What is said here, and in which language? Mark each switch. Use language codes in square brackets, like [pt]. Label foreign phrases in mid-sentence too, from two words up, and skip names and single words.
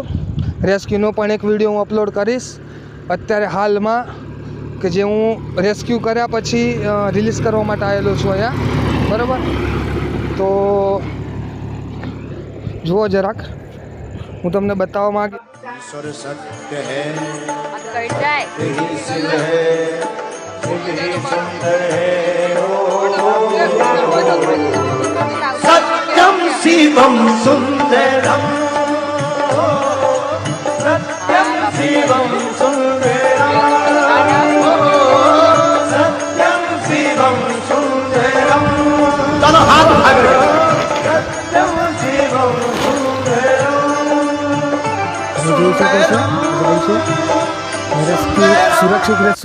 [gu] રેસ્ક્યુનો પણ એક વિડીયો હું અપલોડ કરીશ અત્યારે હાલમાં, કે જે હું રેસ્ક્યુ કર્યા પછી રિલીઝ કરવા માટે આવેલો છું અહીંયા, બરાબર? તો જુઓ જરાક, હું તમને બતાવવા માંગુ. [hi] ईश्वर सत्य है, सत्यम शिवम सुंदरम, सत्यम शिवम सुंदरम, सत्यम शिवम सुंदरम. चलो हाथ उठाकर सत्यम शिवम [gu] જોઈ શકો છો, રેસ્ક્યુ સુરક્ષિત રેસ્ક્યુ